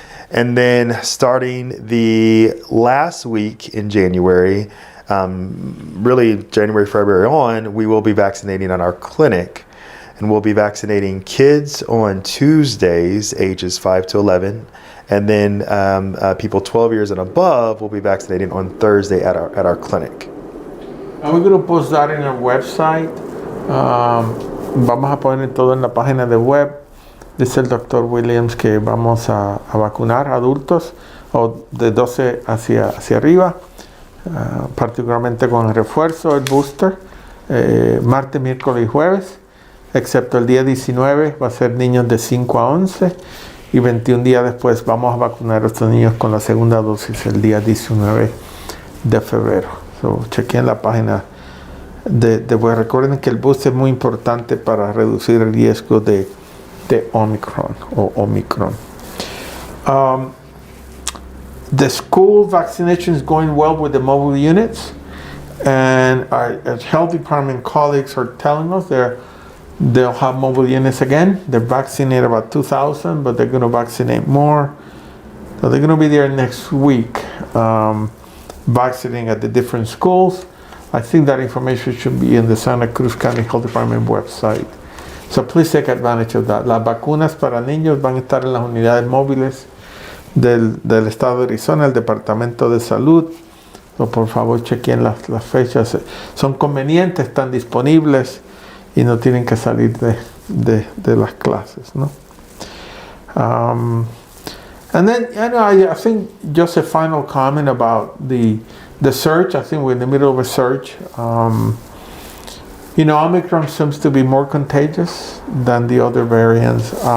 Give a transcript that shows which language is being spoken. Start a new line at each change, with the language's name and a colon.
English: And then starting the last week in January, really January, February on, we will be vaccinating on our clinic. And we'll be vaccinating kids on Tuesdays, ages 5 to 11. And then people 12 years and above will be vaccinating on Thursday at our clinic. And we're going to post that in our website.
Spanish: Vamos a poner todo en la página de web. Dice el doctor Williams que vamos a vacunar adultos o de 12 hacia arriba, particularmente con el refuerzo, el booster, martes, miércoles y jueves, excepto el día 19 va a ser niños de 5 a 11 y 21 días después vamos a vacunar a estos niños con la segunda dosis el día 19 de febrero. So, chequen la página de web. Recuerden que el booster es muy importante para reducir el riesgo de Omicron o Omicron.
English: The school vaccination is going well with the mobile units, and our health department colleagues are telling us they'll have mobile units again. They're vaccinating about 2,000, but they're going to vaccinate more. So they're going to be there next week, vaccinating at the different schools. I think that information should be in the Santa Cruz County Health Department website. So please take advantage of that.
Spanish: Las vacunas para niños van a estar en las unidades móviles del estado de Arizona, el Departamento de Salud. So, por favor, chequen las fechas. Son convenientes, están disponibles y no tienen que salir de las clases, ¿no?
English: And then, I think just a final comment about the surge. I think we're in the middle of a surge. Omicron seems to be more contagious than the other variants.